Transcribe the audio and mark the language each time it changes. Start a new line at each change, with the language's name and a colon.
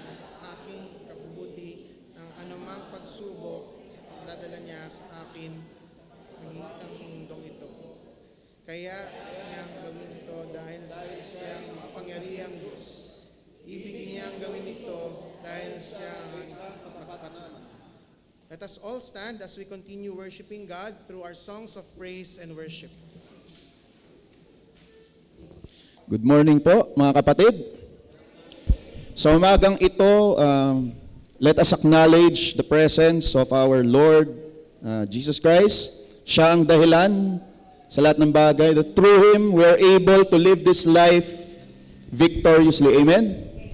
Filipino: Sa aking kabubuti ng anumang pagsubok sa pagdadala niya sa akin pangitang mundong ito. Kaya niyang gawin ito dahil sa siyang makapangyarihang Diyos. Ibig niyang gawin ito dahil siya ang kapatanan.
English: Let us all stand as we continue worshiping God through our songs of praise and worship. Good morning po,
Filipino: mga kapatid. Sa umagang ito,
English: let us acknowledge the presence of our Lord Jesus Christ.
Filipino: Siya ang dahilan sa lahat ng bagay.
English: That through Him, we are able to live this life victoriously. Amen?